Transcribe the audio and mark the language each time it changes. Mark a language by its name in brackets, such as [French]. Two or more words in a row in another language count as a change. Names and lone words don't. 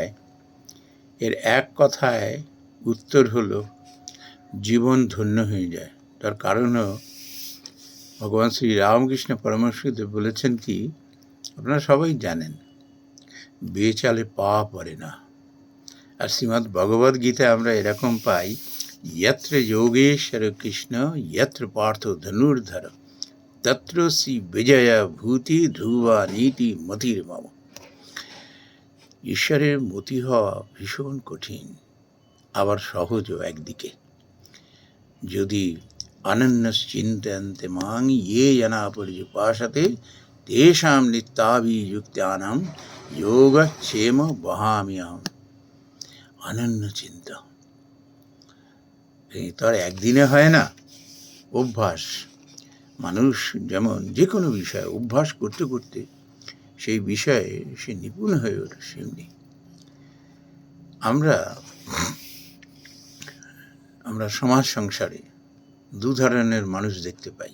[Bangla] এর এক কথায় উত্তর হলো জীবন ধন্য হয়ে যায়। তার কারণ ভগবান শ্রী রামকৃষ্ণ পরমহংসদেব বলেছেন কি, আপনারা সবাই জানেন, বেচালে পা পড়ে না। আর শ্রীমদ্ ভগবদ গীতায় আমরা এরকম পাই, [Sanskrit] यत्र योगेश्वर कृष्ण यत्र पार्थ धनुर्धर तत्र श्री विजय भूति ধ্রুবা নীতি মতির মম। [Bangla] ঈশ্বরের মতি হওয়া ভীষণ কঠিন, আবার সহজও একদিকে। [Sanskrit] যদি অনন্যশ্চিন্তয়ন্তে মাং ये जना पर्युपासते तेषां नित्याभियुक्तानां योगक्षेम वहाम्यहम्। [Bangla] অনন্য চিন্তা তো আর একদিনে হয় না, অভ্যাস। মানুষ যেমন যে কোনো বিষয়ে অভ্যাস করতে করতে সেই বিষয়ে সে নিপুণ হয়ে ওঠে, সেমনি আমরা সমাজ সংসারে দু ধরনের মানুষ দেখতে পাই।